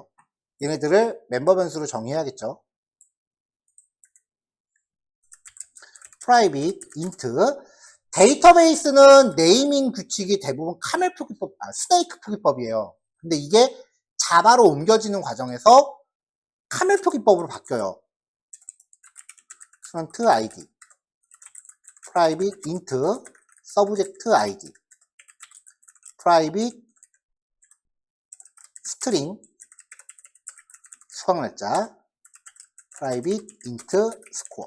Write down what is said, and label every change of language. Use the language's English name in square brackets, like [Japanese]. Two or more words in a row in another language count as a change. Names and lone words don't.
[Korean] 얘네들을 멤버 변수로 정의해야겠죠. [English] private, int. [Korean] 데이터베이스는 네이밍 규칙이 대부분 카멜 표기법, 스네이크 표기법이에요. 근데 이게 자바로 옮겨지는 과정에서 카멜 표기법으로 바뀌어요. 스튜던트 아이디, [English] private, int, subject id, private, [Korean] string, 수강 날짜, [English] private, int, score.